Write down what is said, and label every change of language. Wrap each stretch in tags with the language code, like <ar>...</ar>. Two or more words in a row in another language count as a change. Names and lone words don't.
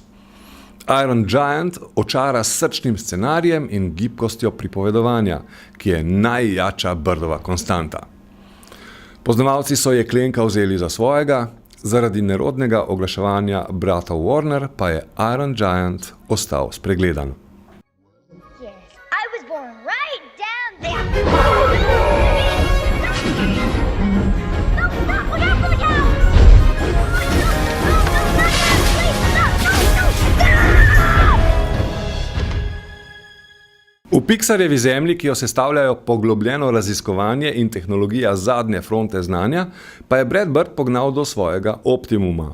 <sl>Iron Giant očara s srčnim scenarijem in gibkostjo pripovedovanja, ki je najjača Birdova konstanta. Poznavalci so jeklenka vzeli za svojega, zaradi nerodnega oglaševanja bratov Warner pa je Iron Giant ostal spregledan.</sl> <en>I was born right down there. No, look out for the cow!</en> <sl>V Pixarjevi zemlji, ki jo sestavljajo poglobljeno raziskovanje in tehnologija zadnje fronte znanja, pa je Brad Bird pognal do svojega optimuma.</sl>